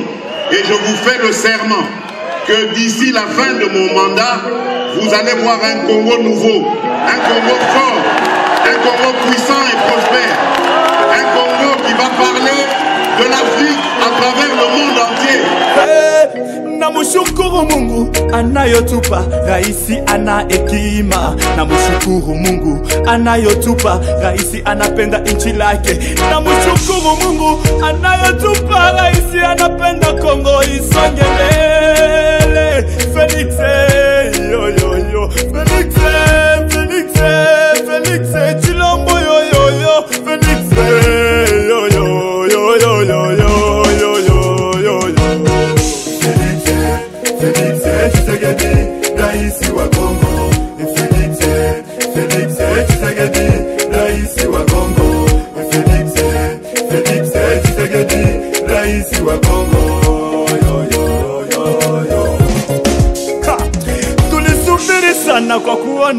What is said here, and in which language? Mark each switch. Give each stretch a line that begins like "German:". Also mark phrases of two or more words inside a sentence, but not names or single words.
French: Et je vous fais le serment que d'ici la fin de mon mandat, vous allez voir un Congo nouveau, un Congo fort, un Congo puissant et prospère, un Congo qui va parler de l'Afrique à travers le monde entier.
Swahili: Namushukuru Mungu anayotupa raisi ana hekima. Namushukuru Mungu anayotupa raisi anapenda nchi lake. Namushukuru Mungu anayotupa raisi anapenda Kongo isonge mbele. Felix yo yo yo, Felix Felix Felix Chilombo yo yo yo, Felix yo yo yo yo yo yo yo yo yo. Felix Tshisekedi, raisi wa Kongo. Felix Tshisekedi, raisi wa Kongo. Felix Tshisekedi, raisi wa Kongo. Yo yo yo yo. Tulisubiri sana kwa kuona